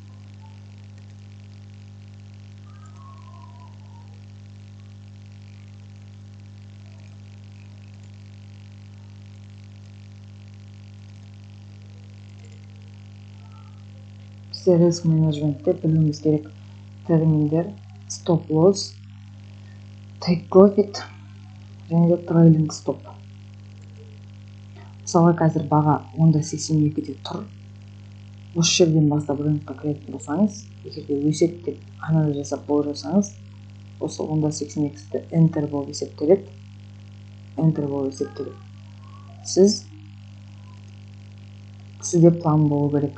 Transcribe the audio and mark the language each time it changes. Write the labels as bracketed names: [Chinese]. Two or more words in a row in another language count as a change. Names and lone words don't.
[Kazakh] Бізде риск менеджментте білуіміз керек терминдер [English] stop loss, take profit [Kazakh] және де [English] trailing stop. [Kazakh] Мысалы қазір баға 10.82-де тұр. Осы жерден бастап рынокқа кіретін болсаңыз, егер де өседі деп анализ жасап болжасаңыз, осы 10.82-ді enter болып есептеледі. Сізде план болу керек.